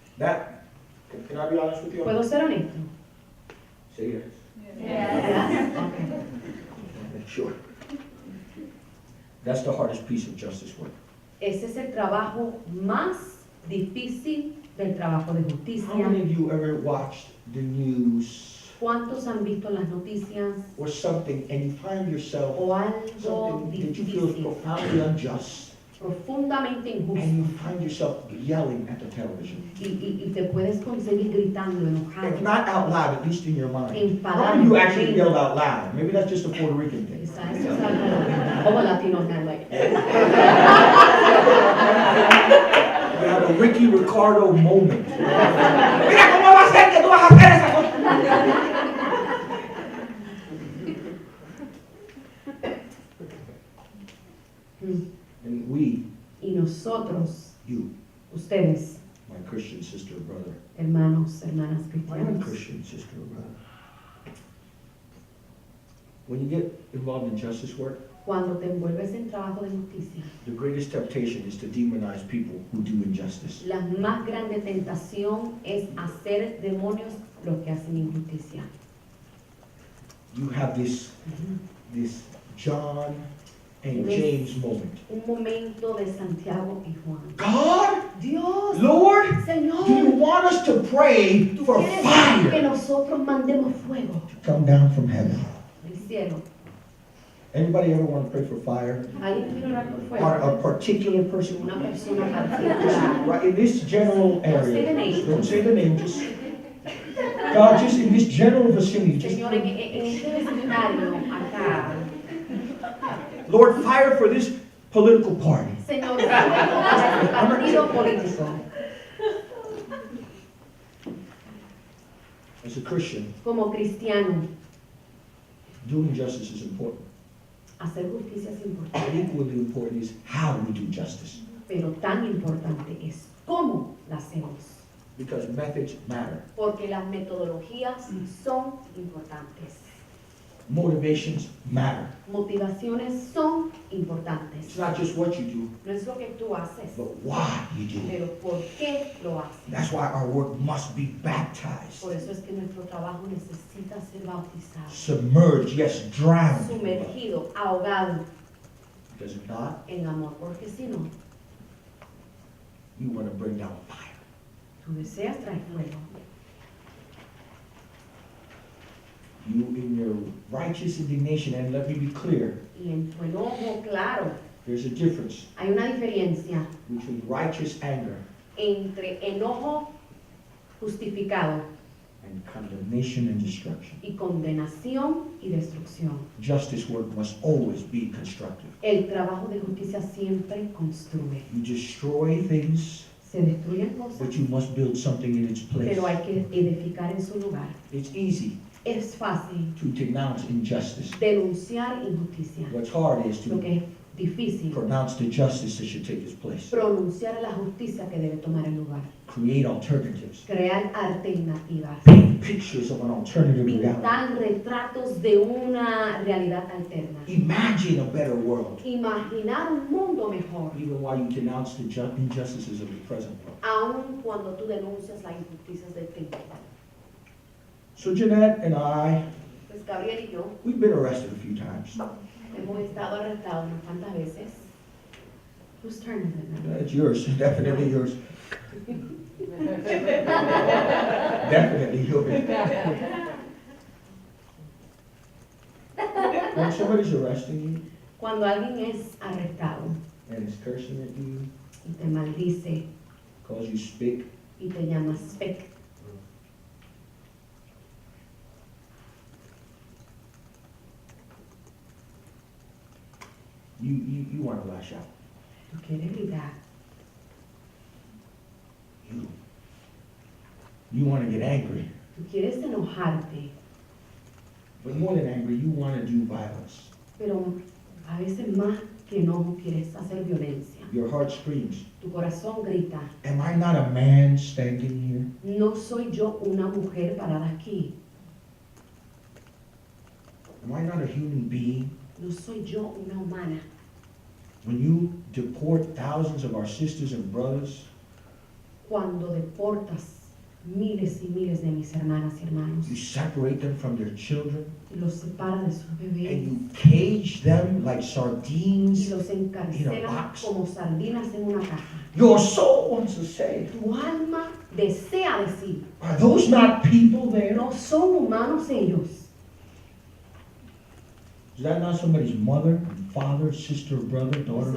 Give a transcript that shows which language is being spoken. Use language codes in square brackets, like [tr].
[en] That, can I be honest with you? [es] ¿Puedo ser honesto? [en] Say yes. Yes. Okay. Sure. That's the hardest piece of justice work. [es] Ese es el trabajo más difícil del trabajo de [en] How [es] justicia. [en] many of you ever watched the news [es] ¿Cuántos han visto las noticias [en] or something and you find yourself [es] o algo [en] something that you feel is [es] difícil, [en] profoundly unjust [es] profundamente injusto, [en] and you find yourself yelling at the television? [es] y te puedes conseguir gritando, [en] If [es] enojado? [en] not out loud, at least in your mind. [es] Enfadado. [en] How many of you actually yelled out loud? Maybe that's just a Puerto Rican thing. [es] Quizás eso es algo como latino, [en] kind of like, You have a Ricky Ricardo moment. [es] Mira cómo va a ser que tú vas a hacer esa cosa. [en] And we, [es] y nosotros, [en] you, [es] ustedes, [en] my Christian sister or brother, [es] hermanos, hermanas [en] my [es] cristianas, [en] non-Christian sister or brother, when you get involved in justice work, [es] cuando te envuelves en trabajo de justicia, [en] the greatest temptation is to demonize people who do injustice. [es] la más grande tentación es hacer demonios los que hacen injusticia. [en] You have this John and This- James moment. [es] Un momento de Santiago y Juan. [en] God, [es] Dios, [en] Lord, [es] Señor, [en] do you want us to pray [es] ¿tú [en] for [es] quieres que [en] fire [es] nosotros mandemos fuego [en] to come down from heaven? [es] del cielo? [en] Anybody ever want to pray for fire? [es] ¿Alguien quiere orar por [en] On [es] fuego? [en] a particular person? [es] Una persona particular. [en] Right, in this general Don't say the area. name. Don't say the name, just God, just in this general vicinity, just [es] Señor, en este vecindario, acá, [en] Lord, fire for this political party. [es] Señor, fuego para este partido político. [en] As a Christian, [es] Como cristiano, [en] doing justice is important. [es] hacer justicia es [en] But [es] importante, [en] equally important is how we do justice. [es] pero tan importante es cómo la hacemos. [en] Because methods matter. [es] Porque las metodologías son importantes. [en] Motivations matter. [es] Motivaciones son [en] It's [es] importantes. [en] not just what you do, [es] No es lo que tú haces, [en] but why you do it. [es] pero por qué lo haces. [en] That's why our work must be baptized. [es] Por eso es que nuestro trabajo necesita ser bautizado, [en] Submerged, yes, drowned. in love. [es] sumergido, ahogado [en] Because if not, [es] en amor, porque si no, [en] you want to bring down fire. [es] tú deseas traer fuego. [en] You, in your righteous indignation, and let me be clear, [es] Y en tu enojo, claro, [en] there's a difference [es] hay una diferencia [en] between righteous anger [es] entre enojo justificado [en] and condemnation and destruction. [es] y condenación y destrucción. [en] Justice work must always be constructive. [es] El trabajo de justicia siempre construye. [en] You destroy things, [es] Se destruyen cosas, [en] but you must build something in its place. [es] pero hay que edificar en su lugar. [en] It's easy [es] Es fácil [en] to denounce injustice. [es] denunciar injusticia. [en] What's hard is [es] Lo [en] to [es] que es difícil, [en] pronounce the justice that should take its place. [es] pronunciar la justicia que debe tomar el lugar. [en] Create alternatives. [es] Crear alternativas. [en] Paint pictures of an alternative reality. [es] Pintar retratos de una realidad alterna. [en] Imagine a better world, [es] Imaginar un mundo mejor, [en] even while you denounce the injustices of the present world. [es] aun cuando tú denuncias las injusticias del tiempo. [en] So Jeanette and I, [es] Pues Gabriel y yo [en] we've been arrested a few times. [es] hemos estado arrestados unas cuantas veces. [en] Whose turn is it now? It's yours, definitely yours. Definitely yours. When somebody's arresting you [es] Cuando alguien es arrestado [en] and is cursing at you, [es] y te maldice [en] calls you spick, [es] y te llama speck, [en] you want to lash out. [es] tú quieres gritar, [en] You want to get angry. [es] tú quieres enojarte, [en] But more than angry, you want to do violence. [es] pero a veces más que enojo quieres hacer violencia. [en] Your heart screams, [es] Tu corazón grita, [en] am I not a man standing here? [es] no soy yo una mujer parada aquí, [en] Am I not a human being? [es] no soy yo una humana. [en] When you deport thousands of our sisters and brothers, [es] Cuando deportas miles y miles de mis hermanas y hermanos [en] you separate them from their children, [es] y los separas de sus bebés [en] and you cage them like [es] y [en] sardines, [es] los encarcelas [en] box. [es] como sardinas en una caja. [en] your soul wants to say, [es] Tu alma desea decir, [en] are those not people there? [es] no son humanos ellos. [en] Is that not somebody's mother, father, sister, brother, daughter, or